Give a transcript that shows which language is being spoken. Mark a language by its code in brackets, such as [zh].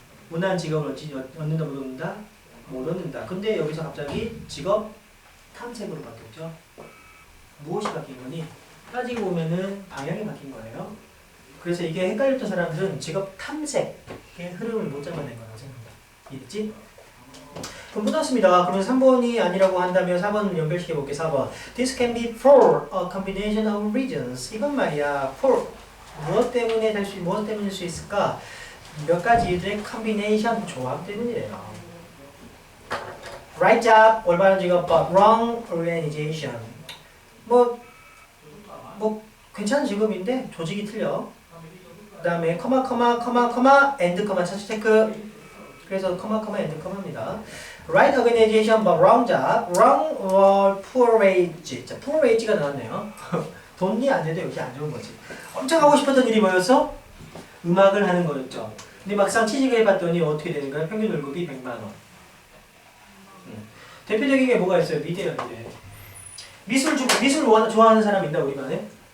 [ko] 원하는 직업을 얻는다 못 얻는다? 못 얻는다. 근데 여기서 갑자기 직업 탐색으로 바뀌었죠. 무엇이 바뀐 거니? 따지고 보면은 방향이 바뀐 거예요. 그래서 이게 헷갈렸던 사람들은 직업 탐색의 흐름을 못 잡아낸 거라고 생각합니다. 이해됐지? 그럼 끝났습니다. 그러면 3번이 아니라고 한다면 4번 연결시켜 볼게. 4번. [en] This can be for a combination of reasons. [ko] 이건 말이야. for 무엇 때문에 될 수, 무엇 때문일 수 있을까? 몇 가지 이유들의 combination 조합 때문이래요. [en] Right job [ko] 올바른 직업, [en] but wrong organization. [ko] 뭐 괜찮은 직업인데 조직이 틀려. 그 다음에 커마 and 차수 체크. 그래서 커마 and 커마입니다. [en] Right organization but wrong job, wrong or poor wage. [ko] 자, poor wage가 나왔네요. 돈이 안 돼도 여기 안 좋은 거지. 엄청 하고 싶었던 일이 뭐였어? 음악을 하는 거였죠. 근데 막상 취직을 해봤더니 어떻게 되는 거야? 평균 월급이 100만 원. 대표적인 게 뭐가 있어요? 미대야, 미대. 미술 좋아하는 사람 있나 우리 반에?